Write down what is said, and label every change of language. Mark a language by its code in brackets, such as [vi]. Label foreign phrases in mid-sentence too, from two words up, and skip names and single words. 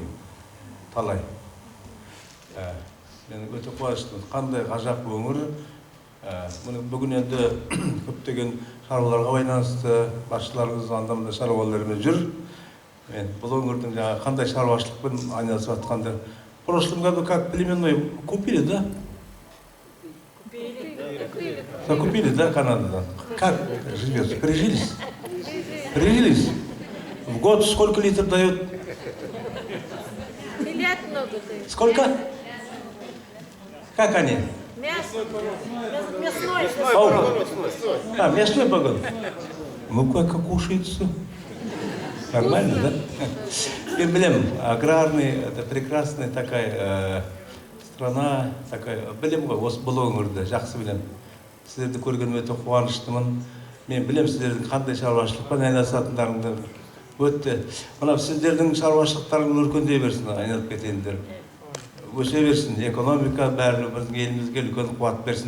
[kk] Талай. Мен өте қуаныштымын. Қандай ғажап өңір. Бүгін енді көптеген шаруаларға байланысты басшыларымыз анда-мында шаруалармен жүр. Мен бұл өңірдің қандай шаруашылықпен айналысып жатқанды. [ru] В прошлом году как племенной купили, да? Купили, да, Канададан? Как живется? Прижились? Прижились? В год сколько литров дает? Телят много дают. Сколько? Как они? Мясной. Мясной погон. Ну, как кушается? Нормально, [kk] да? Мен білем, аграрный, [ru] это прекрасная такая страна, такая, [kk] білем ғой, осы бұл өңірді жақсы білем. Сіздерді көрген өте қуаныштымын. Мен білем сіздердің қандай шаруашылықпен айналысатындарыңды өтті. Мына сіздердің шаруашылықтарың өркендей берсін, айналып кетендер. Өсе берсін, экономика бәрі біздің елімізге үлкен қуат берсін.